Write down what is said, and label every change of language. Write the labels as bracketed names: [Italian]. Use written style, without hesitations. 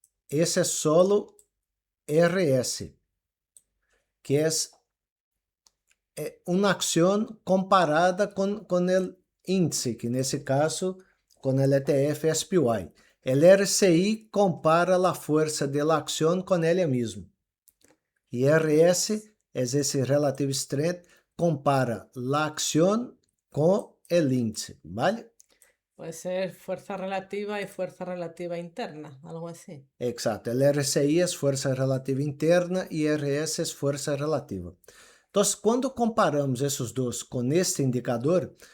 [Portuguese] Esse é solo RS, que é uma ação comparada com o índice, que nesse caso com o ETF SPY. O RSI compara a força da ação com ela mesma. E RS é esse Relative Strength, compara a ação com o índice, ¿vale? [Spanish] Puede ser fuerza relativa y fuerza relativa interna, algo así. [Portuguese] Exato. O RSI é força relativa interna e RS é força relativa. Então, quando comparamos esses dois com este indicador,